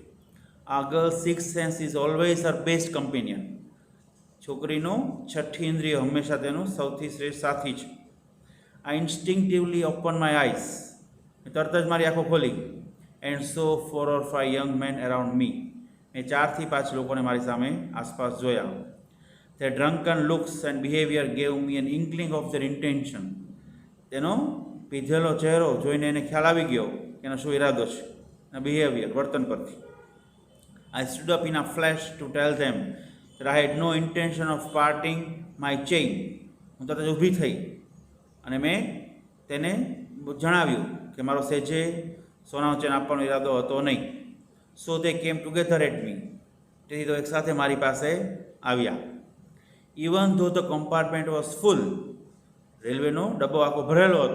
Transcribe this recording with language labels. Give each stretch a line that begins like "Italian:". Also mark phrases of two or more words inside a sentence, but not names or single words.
English: A girl six sense is always her best companion,
Gujarati: છોકરીનું છઠ્ઠી ઇન્દ્રિય હંમેશા તેનું સૌથી શ્રેષ્ઠ સાથી છે.
English: I instinctively open my eyes,
Gujarati: તરત જ મારી આંખો ખોલી.
English: And saw 4 or 5 young men around me,
Gujarati: મેં 4 થી 5 લોકોને મારી સામે આસપાસ જોયા.
English: Their drunken looks and behavior gave me an inkling of their intention.
Gujarati: તેનો પીધેલો ચહેરો જોઈને એને ખ્યાલ આવી ગયો એનો શું ઈરાદો છે, એના બિહેવિયર, વર્તન પરથી.
English: I stood up in a flash to tell them that I had no intention of parting my chain.
Gujarati: હું તરત જ ઊભી થઈ અને મેં તેને જણાવ્યું કે મારો સહેજે સોનાનો ચેન આપવાનો ઈરાદો હતો નહીં.
English: So they came together at me,
Gujarati: તેથી તો એકસાથે મારી પાસે આવ્યા.
English: Even though the compartment was full,
Gujarati: રેલવેનો ડબ્બો આખો ભરેલો હતો.